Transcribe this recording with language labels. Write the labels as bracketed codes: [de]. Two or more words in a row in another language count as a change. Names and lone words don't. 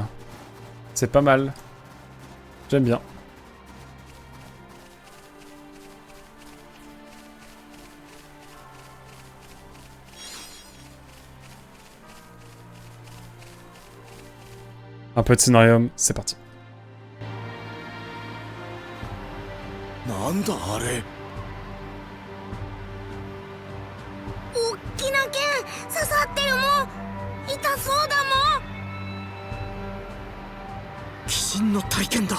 [fr] C'est pas mal. J'aime bien. Un peu de scénarium, c'est parti. [ja] なんだあれ。おっきな剣刺さってるもん。痛そうだもん。鬼神の体験だ。